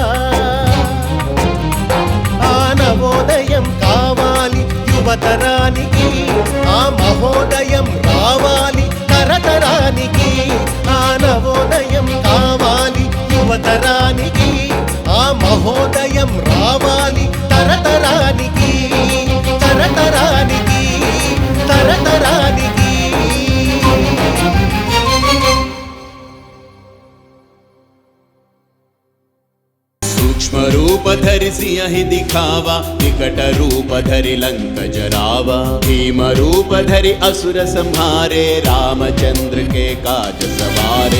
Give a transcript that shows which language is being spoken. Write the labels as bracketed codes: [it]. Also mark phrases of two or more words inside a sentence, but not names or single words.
[te] ఆ నవోదయం కావాలి యువతరానికి, ఆ మహోదయం రావాలి తరతరానికి. ఆ నవోదయం కావాలి యువతరానికి, ఆ మహోదయం రావాలి తరతరానికి తరతరానికి తరతరానికి. [awa] सूक्ष्म रूप धरि सिंह दिखावा, निकट रूप धरि लंक जरावा। भीम रूप धरि असुर संहारे, रामचंद्र के काज सवारे।